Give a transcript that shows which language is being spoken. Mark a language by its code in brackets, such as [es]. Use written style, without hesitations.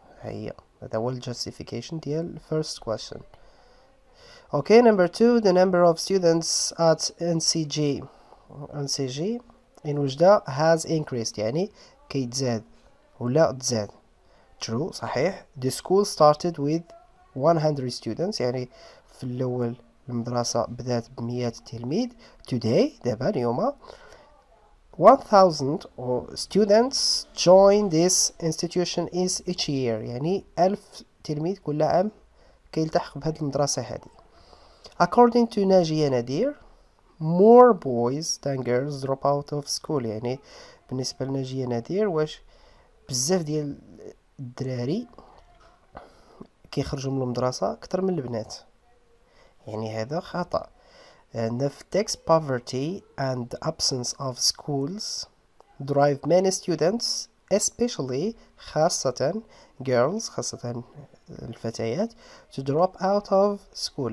[ar] هيا هذا هو justification ديال [en] first question. Okay, number 2, the number of students at NCG in Oujda has increased [ar] يعني كيتزاد ولا تزاد. [en] True صحيح. The school started with 100 students [ar] يعني في الأول المدرسة بدأت ب100 تلميذ. Today دابا اليوم [en] 1000 students join this institution each year [ar] يعني 1000 تلميذ كل عام كيلتحق بهذه المدرسة هذه. [en] According to [ar] ناجية نادير [en] more boys than girls drop out of school [ar] يعني بالنسبة لناجية نادير واش بزاف ديال الدراري كيخرجوا من المدرسة أكثر من البنات، يعني هذا خطأ. عندنا في [en] text poverty and the absence of schools drive many students especially [ar] خاصة خاصة الفتيات [en] to drop out of school.